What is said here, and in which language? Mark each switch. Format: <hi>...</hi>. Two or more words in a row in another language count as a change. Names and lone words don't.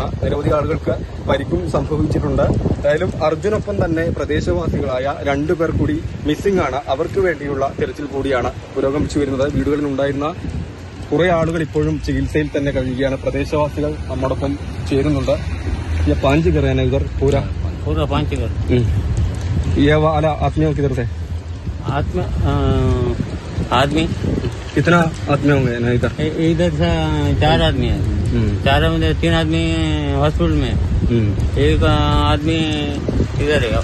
<ml>നിരവധി ആളുകൾക്ക് പരിക്കും സംഭവിച്ചിട്ടുണ്ട്. എന്തായാലും അർജുനൊപ്പം തന്നെ പ്രദേശവാസികളായ 2 പേർ കൂടി മിസ്സിംഗ് ആണ്. അവർക്ക് വേണ്ടിയുള്ള തെരച്ചിൽ കൂടിയാണ് പുരോഗമിച്ചു വരുന്നത്. വീടുകളിൽ ഉണ്ടായിരുന്ന കുറെ ആളുകൾ ഇപ്പോഴും ചികിത്സയിൽ തന്നെ കഴിയുകയാണ്. പ്രദേശവാസികൾ നമ്മോടൊപ്പം ചേരുന്നുണ്ട്.</ml> <hi>ये 5 घर है ना इधर? पूरा 5 घर। ये वाला आदमियों किधर से? आदमी कितना आदमी होंगे ना इधर? इधर से 4 आदमी है। 4 में 3 आदमी हॉस्पिटल में, एक आदमी इधर है।</hi>